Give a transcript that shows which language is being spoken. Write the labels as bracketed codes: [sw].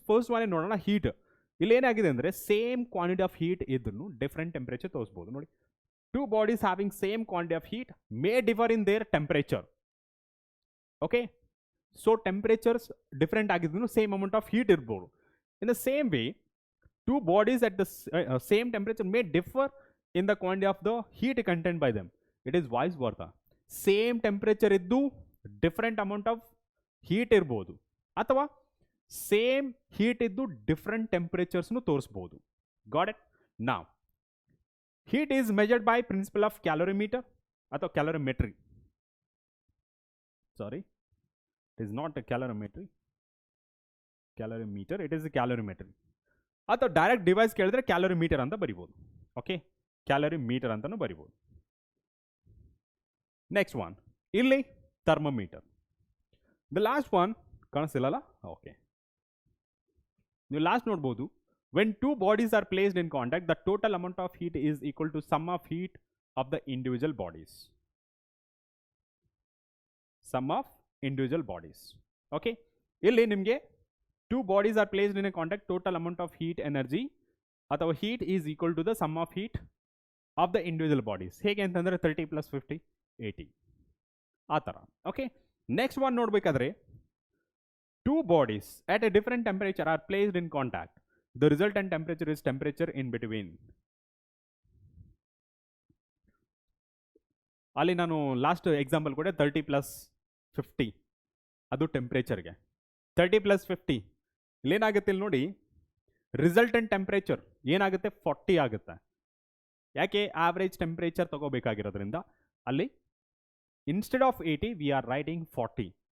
[kn] First one ನೋಡೋಣ, heat. ಇಲ್ಲಿ ಏನಾಗಿದೆ ಅಂದರೆ ಸೇಮ್ ಕ್ವಾಂಟಿಟಿ ಆಫ್ ಹೀಟ್ ಇದ್ರೂ ಡಿಫ್ರೆಂಟ್ ಟೆಂಪರೇಚರ್ ತೋರಿಸ್ಬೋದು. [en] ನೋಡಿ, two bodies having same quantity of heat may differ in their temperature. Okay, [kn] so temperatures different ಆಗಿದ್ರು same amount of heat ಇರ್ಬೋದು. [en] In the same way two bodies at the same temperature may differ in the quantity of the heat contained by them. It is vice versa. Same temperature iddu different amount of heat irbodu ಅಥವಾ same heat iddu different temperatures nu [kn] ತೋರಿಸಬಹುದು. [en] Got it? Now heat is measured by principle of calorimeter ಅಥವಾ calorimetry. Sorry, it is not a calorimetry. Calorimeter, it is a calorimetry. [kn] ಅಥವಾ direct device ಕೇಳಿದ್ರೆ calorimeter ಅಂತ ಬರಿಬೋದು. Okay, calorimeter ಅಂತಲೂ ಬರಿಬೋದು. Next one, ಇಲ್ಲಿ thermometer. The last one ಕಾಣಿಸ್ತಿಲ್ಲಲ್ಲ? Okay, ನೀವು last ನೋಡ್ಬೋದು. [en] When two bodies are placed in contact the total amount of heat is equal to sum of heat of the individual bodies. Sum of individual bodies. Okay, [kn] ಇಲ್ಲಿ ನಿಮಗೆ [en] two bodies are placed in a contact, total amount of heat energy ಅಥವಾ heat is equal to the sum of heat of the individual bodies. [kn] ಹೇಗೆ ಅಂತಂದರೆ 30 + 50 80 ಆ ಥರ. [en] okay, next one [kn] ನೋಡಬೇಕಾದ್ರೆ [en] two bodies at a different temperature are placed in contact. The resultant temperature is temperature in between. [kn] ಅಲ್ಲಿ ನಾನು last example ಕೊಟ್ಟೆ 30 + 50 ಅದು ಟೆಂಪ್ರೇಚರ್ಗೆ. 30 + 50 ಇಲ್ಲೇನಾಗುತ್ತೆ ಇಲ್ಲಿ ನೋಡಿ, ರಿಸಲ್ಟೆಂಟ್ ಟೆಂಪ್ರೇಚರ್ ಏನಾಗುತ್ತೆ 40 ಆಗುತ್ತೆ. ಯಾಕೆ? ಆವ್ರೇಜ್ ಟೆಂಪ್ರೇಚರ್ ತಗೋಬೇಕಾಗಿರೋದ್ರಿಂದ ಅಲ್ಲಿ instead of 80 [en] we are writing [kn] 40.